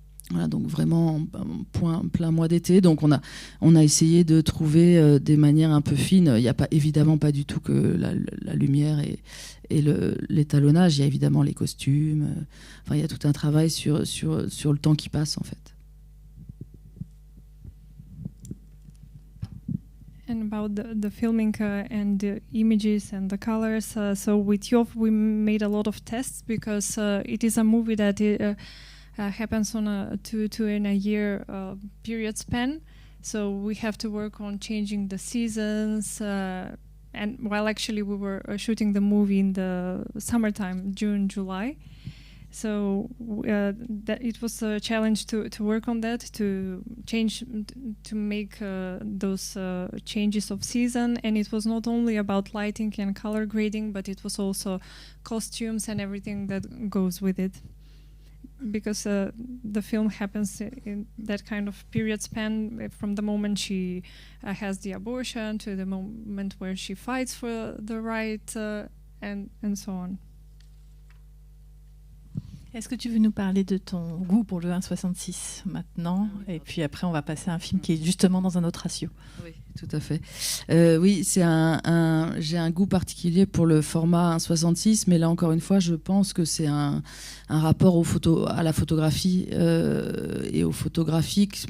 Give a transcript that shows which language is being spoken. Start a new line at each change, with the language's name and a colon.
French: Voilà, donc vraiment plein mois d'été. Donc on a essayé de trouver des manières un peu fines. Il n'y a évidemment pas du tout que la lumière et l'étalonnage. Il y a évidemment les costumes. Enfin, il y a tout un travail sur le temps qui passe, en fait.
English: And about the filming and the images and the colors. So with Yov, we made a lot of tests, because it is a movie that happens on a 2 and a year period span. So we have to work on changing the seasons. And while actually we were shooting the movie in the summertime, June, July. So that it was a challenge to work on that, to make those changes of season. And it was not only about lighting and color grading, but it was also costumes and everything that goes with it. Because the film happens in that kind of period span, from the moment she has the abortion to the moment where she fights for the right, and so on.
French: Est-ce que tu veux nous parler de ton goût pour le 1,66 maintenant? Et puis après, on va passer à un film qui est justement dans un autre ratio. Oui, tout à fait. Oui, j'ai un goût particulier pour le format 1,66, mais là, encore une fois, je pense que c'est un rapport à la photographie et au photographique.